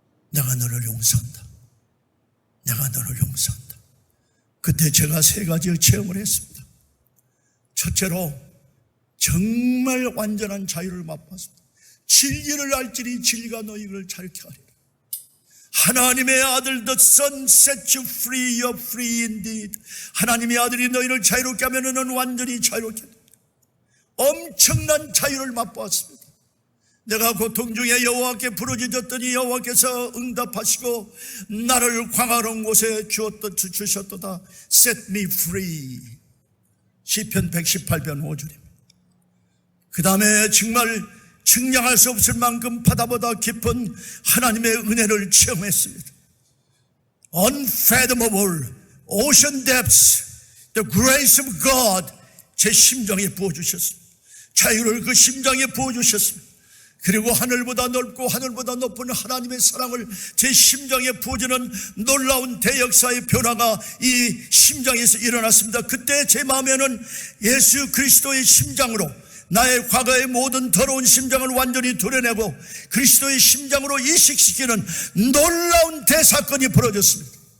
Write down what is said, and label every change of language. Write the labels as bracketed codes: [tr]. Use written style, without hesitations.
[ko] 내가 너를 용서한다. 내가 너를 용서한다. 그때 제가 세 가지의 체험을 했습니다. 첫째로 정말 완전한 자유를 맛봤습니다. 진리를 알지니 진리가 너희를 자유케 하리라. 하나님의 아들 [en] the son set you free, you're free indeed. [ko] 하나님의 아들이 너희를 자유롭게 하면 너는 완전히 자유롭게 합니다. 엄청난 자유를 맛보았습니다. 내가 고통 중에 여호와께 부르짖었더니 여호와께서 응답하시고 나를 광활한 곳에 주셨도다. [en] Set me free. [ko] 시편 118편 5절입니다. 그 다음에 정말 측량할 수 없을 만큼 바다보다 깊은 하나님의 은혜를 체험했습니다. [en] Unfathomable ocean depths, the grace of God, [ko] 제 심장에 부어주셨습니다. 자유를 그 심장에 부어주셨습니다. 그리고 하늘보다 넓고 하늘보다 높은 하나님의 사랑을 제 심장에 부어주는 놀라운 대역사의 변화가 이 심장에서 일어났습니다. 그때 제 마음에는 예수 그리스도의 심장으로 나의 과거의 모든 더러운 심장을 완전히 도려내고 그리스도의 심장으로 이식시키는 놀라운 대사건이 벌어졌습니다.